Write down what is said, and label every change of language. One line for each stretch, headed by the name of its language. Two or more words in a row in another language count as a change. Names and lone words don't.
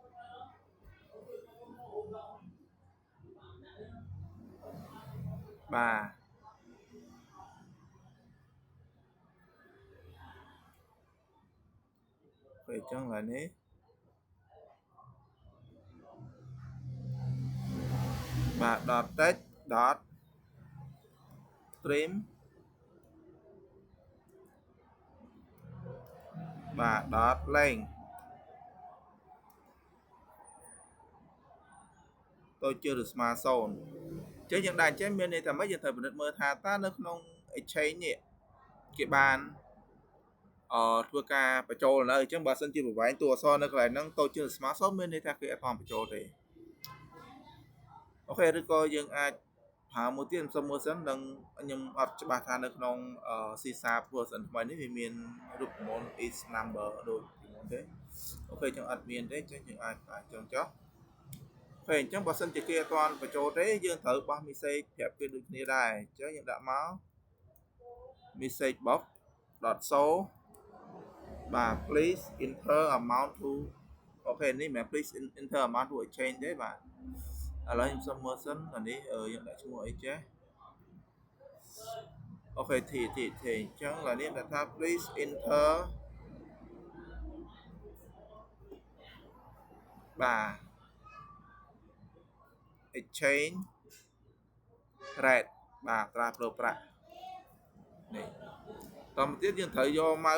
Khmer: បាទពេលអញ្ចឹងឡើយនេះ បាទ
English: dot text dot trim
Khmer: បាទ
English: dot length
Khmer: តូចជាងឬស្មើ0អញ្ចឹងយើងដាក់អញ្ចឹងមានន័យ ថាម៉េចយើងត្រូវពិនិត្យមើលថាតើនៅក្នុង exchange នេះគេបានធ្វើការបញ្ចូលនៅអញ្ចឹងបើសិនជាប្រវែងតួអក្សរនៅកន្លែងហ្នឹងតូចជាងឬស្មើ0មានន័យថាគេអ ត់បានបញ្ចូលទេអូខេឬក៏យើងអាចប្រើមួយទៀតសុំមើលសិននឹងខ្ញុំអត់ច្បាស់ថានៅក្នុងC# version ថ្មី នេះវាមានរូបមន្ត
English: is number
Khmer: ដូចពីមុនទេអូខេចឹងអត់មានទេចឹងយើងអាចចង់ចោះអូខេអញ្ចឹងបើសិនជាគេអត់ទាន់បញ្ចូលទេយើងត្រូវបោះ message ប្រាប់គេដូចគ្នាដែរអញ្ចឹងយើងដាក់មក
English: message box .show
Khmer: បាទ
English: please enter amount to
Khmer: អូខេនេះមិនមែន
English: please enter amount to exchange
Khmer: ទេបាទឥឡូវខ្ញុំសុំមើលសិនអានេះយើងដាក់ឈ្មោះអីចេះ អូខេទីអញ្ចឹងឡើយនេះដាក់ថា
English: please enter
Khmer: បាទ
English: exchange rate
Khmer: បាទត្រាប្រូប្រាក់នេះតមកទៀតយើងត្រូវយកម៉ៅ